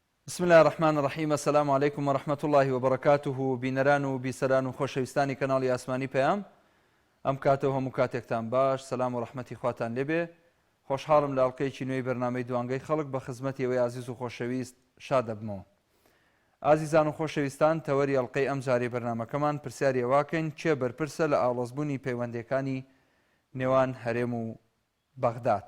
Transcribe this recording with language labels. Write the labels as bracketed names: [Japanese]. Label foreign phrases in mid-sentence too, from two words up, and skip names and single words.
[Arabic] بسم الله الرحمن الرحیم. السلام علیکم و رحمة الله و برکاته. [Central Kurdish] بینەران و بیسەران و خۆشەویستانی کەناڵی ئاسمانی پەیام، ئەم کاتەوە هەموو کاتێکتان باش. سەلام و ڕەحمەتی خواتان لێبێ. خۆشحاڵم لە ئەڵقەیەکی نوێی بەرنامەی دوانگەی خەڵک بە خزمەتی ئەوەی عزیز و خۆشەویست شاد دەبمەوە. ئازیزان و خۆشەویستان، تەوەری ئەڵقەی ئەم جارەی بەرنامەکەمان پرسیاری ئەواکەین چێ بەرپرسە لە ئاڵۆزبوونی پەیوەندیەکانی نێوان هەرێم و بەغداد.